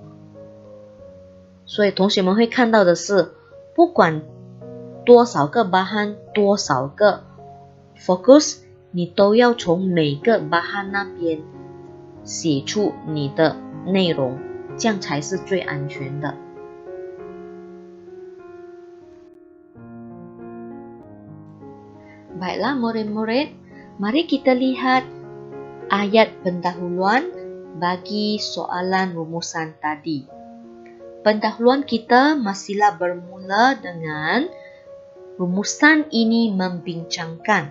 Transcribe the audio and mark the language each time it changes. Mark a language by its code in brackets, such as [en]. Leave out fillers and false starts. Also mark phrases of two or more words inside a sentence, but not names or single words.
[zh] 所以同学们会看到的是，不管多少个 bahan，多少个 fokus， 你都要从每个bahan那边写出你的内容，这样才是最安全的。 [ms] Baiklah murid-murid, mari kita lihat ayat pendahuluan bagi soalan rumusan tadi. Pendahuluan kita masihlah bermula dengan rumusan ini membincangkan.